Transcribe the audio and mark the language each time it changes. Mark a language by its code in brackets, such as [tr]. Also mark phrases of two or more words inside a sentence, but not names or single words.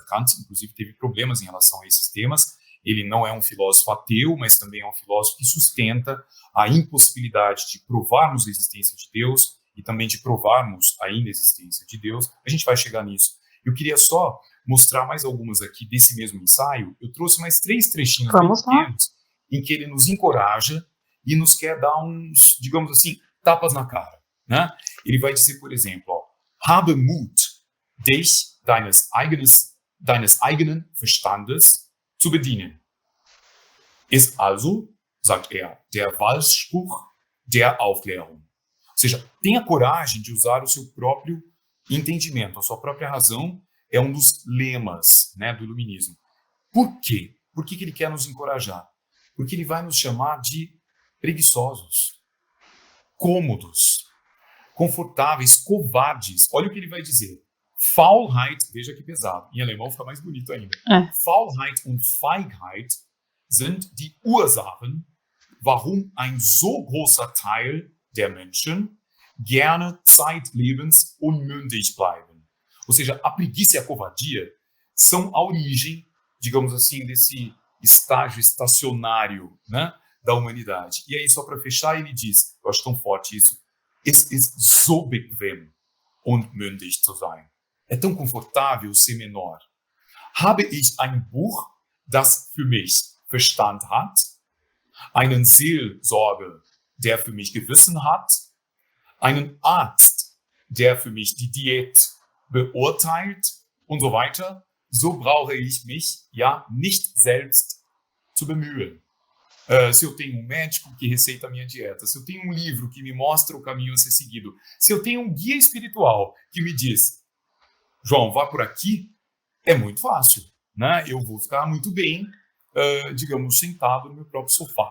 [pt] Kant, inclusive, teve problemas em relação a esses temas. Ele não é um filósofo ateu, mas também é um filósofo que sustenta a impossibilidade de provarmos a existência de Deus e também de provarmos a inexistência de Deus. A gente vai chegar nisso. Eu queria só mostrar mais algumas aqui desse mesmo ensaio. Eu trouxe mais 3 trechinhos pequenos em que ele nos encoraja e nos quer dar uns, digamos assim, tapas na cara, né? Ele vai dizer, por exemplo, ó, [de] habe Mut, dich deines eigenen Verstandes zu bedienen. Ist also, sagt er, der Wahlspruch der Aufklärung. [pt] Ou seja, tenha coragem de usar o seu próprio entendimento, a sua própria razão é um dos lemas, né, do iluminismo. Por quê? Por que ele quer nos encorajar? Porque ele vai nos chamar de preguiçosos, cômodos, confortáveis, covardes. Olha o que ele vai dizer. Faulheit, veja que pesado, em alemão fica mais bonito ainda. [de] Faulheit und Feigheit sind die Ursachen, warum ein so großer Teil der Menschen gerne zeitlebens unmündig bleiben. [pt] Ou seja, a preguiça e a covardia são a origem, digamos assim, desse estágio estacionário, né, da humanidade. E aí, só para fechar, ele diz, eu acho tão forte isso, [de] es ist so bequem, unmündig zu sein. [pt] É tão confortável ser menor. [de] Habe ich ein Buch, das für mich Verstand hat, einen Seelsorger, der für mich Gewissen hat, einen Arzt, der für mich die Diät beurteilt und so weiter, so brauche ich mich ja nicht selbst zu bemühen. [pt] Se eu tenho um médico que receita a minha dieta, se eu tenho um livro que me mostra o caminho a ser seguido, se eu tenho um guia espiritual que me diz, João, vá por aqui, é muito fácil, né? Eu vou ficar muito bem, digamos, sentado no meu próprio sofá.